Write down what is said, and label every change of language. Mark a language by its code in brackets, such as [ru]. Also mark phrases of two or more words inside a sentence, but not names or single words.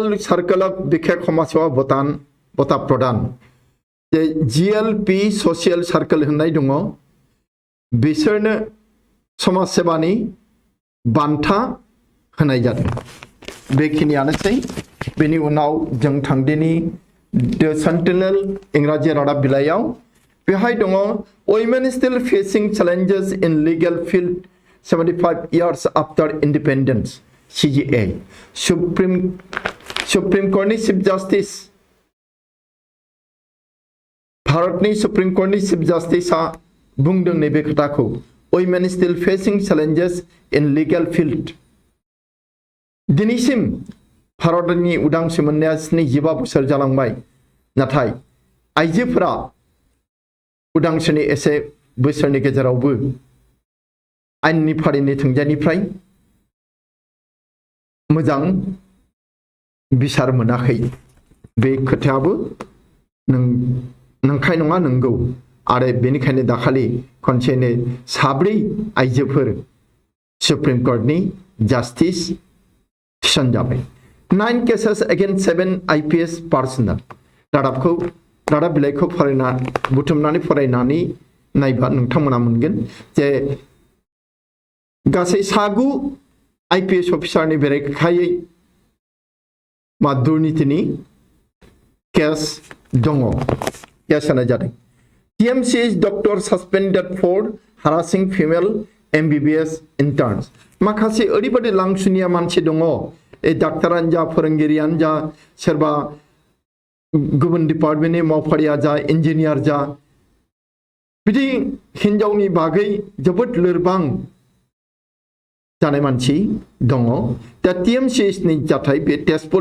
[brx] सार्कल अफ बिखेक समाजसेवा बता प्रदान जे जिएलपि [en] social circle [brx] होननाय दङ बिसोरनो समाज सेवानि बान्था होनाय जादों बेखिनियानोसै बेनि उनाव जों थांदिनि द सेन्टिनेल इंराजि रादाब बिलाइयाव बेहाय दङ [en] women still facing challenges in legal field 75 years after independence CGA [brx] सुप्रीम कोर्टनि चीफ जस्टिस भारतनि सुप्रीम कोर्टनि चीफ जस्टिसआ बुंदों नैबे खोथाखौ [en] women still facing challenges in legal field [brx] दिनैसिम भारतनि उदांस्रि मोननाया 75 बोसोर जालांबाय नाथाय आइजोफोरा उदांस्रिनि एसे बोसोरनि गेजेरावबो आयेननि फारिनि थोंजोंनिफ्राय मोजां बिसार मोनाखै बे खोथायाबो नंखाय नङा नंगौ आरो बेनिखायनो दाखालि खनसेनो 4 आइजोफोर सुप्रीम कोर्टनि जस्टिस थिसनजाबाय [en] 9 cases against 7 IPS personnel [brx] रादाब बिलाइखौ फरायना बुथुमनानै फरायनानै नायबा नोंथांमोना मोनगोन जे गासै 9 IPS अफिसारनि बेरेखायै मा दुर्नीतिनि केस दङ केस होनाय जादों [en] TMC doctor suspended for harassing female MBBS interns [brx] माखासे ओरैबायदि लांसुनिया मानसि दङ डाक्टारानो जा फोरोंगिरियानो जा सोरबा गुबुन डिपार्टमेन्टनि मावफारिया जा इन्जिनियार जा बिदि हिनजावनि बागै जोबोद लोरबां जानाय मानसि दङ दा TMCनि जाथाय बे तेजपुर